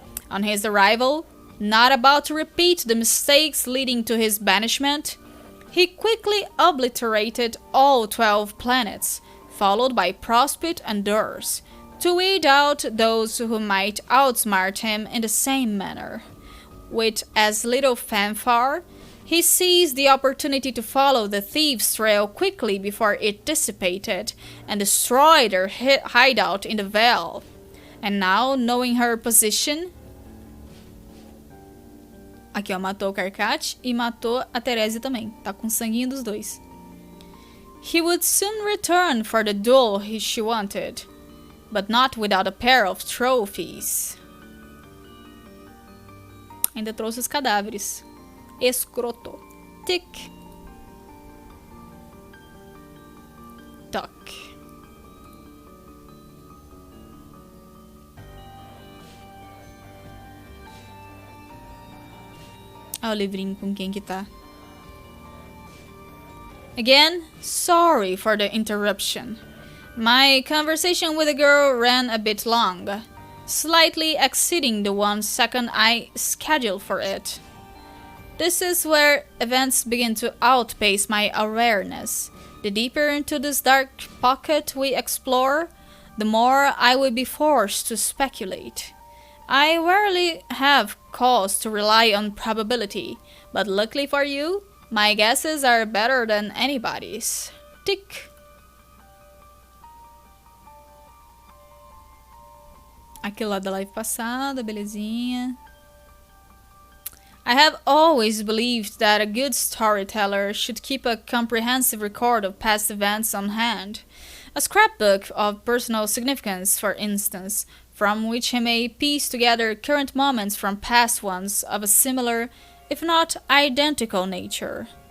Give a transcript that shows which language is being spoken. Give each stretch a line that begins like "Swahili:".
English: On his arrival, not about to repeat the mistakes leading to his banishment, he quickly obliterated all 12 planets, followed by Prospit and Durs, to weed out those who might outsmart him in the same manner. With as little fanfare, he seized the opportunity to follow the thieves' trail quickly before it dissipated and destroy their hideout in the Vale. And now, knowing her position...
Portuguese: Aqui, ó, matou o Karkat e matou a Therese também. Tá com sanguinho dos dois.
English: He would soon return for the duel she wanted, but not without a pair of trophies.
Portuguese: Ainda trouxe os cadáveres. Escroto.
English: Tick. Tock.
Portuguese: Olha o livrinho com quem que tá.
English: Again, sorry for the interruption. My conversation with the girl ran a bit long, slightly exceeding the 1 second I scheduled for it. This is where events begin to outpace my awareness. The deeper into this dark pocket we explore, the more I will be forced to speculate. I rarely have cause to rely on probability, but luckily for you, my guesses are better than anybody's. Tick.
Portuguese: Aquilo lá da live passada, belezinha.
English: I have always believed that a good storyteller should keep a comprehensive record of past events on hand. A scrapbook of personal significance, for instance, from which he may piece together current moments from past ones of a similar, if not identical nature.